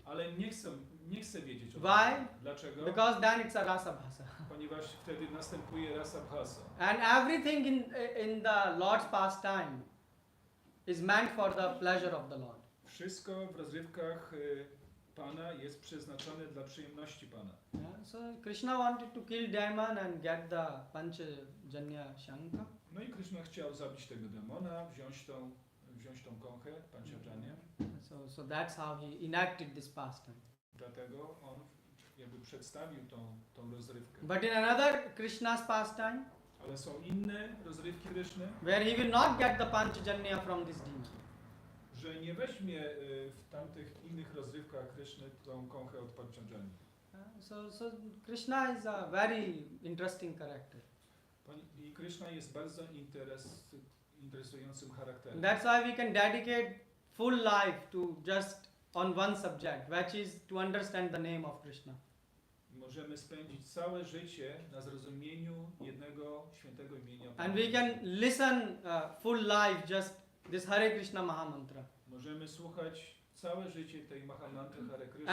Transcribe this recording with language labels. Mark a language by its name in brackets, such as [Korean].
[Polish] Ale nie chcę wiedzieć o tym. [English] Why? [Polish] Dlaczego? [English] Because then it's a rasa bhasa. [Polish] Ponieważ wtedy następuje rasa bhasa. [English] And everything in the Lord's pastime is meant for the pleasure of the Lord. [Polish] Wszystko w rozrywkach Pana jest przeznaczone dla przyjemności Pana. [English] Yeah, so Krishna wanted to kill demon and get the Panchajanya Shankha. [Polish] No i Krishna chciał zabić tego demona, wziąć tą konchę, Panchajanya. [English] So that's how he enacted this pastime. [Polish] Dlatego on jakby przedstawił tą rozrywkę. [English] But in another Krishna's pastime, [Polish] Ale są inne rozrywki Kryszny, [English] where he will not get the Panchajanya from this demon. [Polish] że nie weźmie w tamtych innych rozrywkach Kryszny tą konchę od Panchajany. [English] So Krishna is a very interesting character. [Polish] I Kryszna jest bardzo interesującym charakterem. [English] That's why we can dedicate full life to just on one subject, which is to understand the name of Krishna. [Polish] Możemy spędzić całe życie na zrozumieniu jednego świętego imienia Pana. [English] And we can listen full life just this Hare Krishna Mahamantra. [Polish] Możemy słuchać całe życie tej Mahamantry Hare Krishna.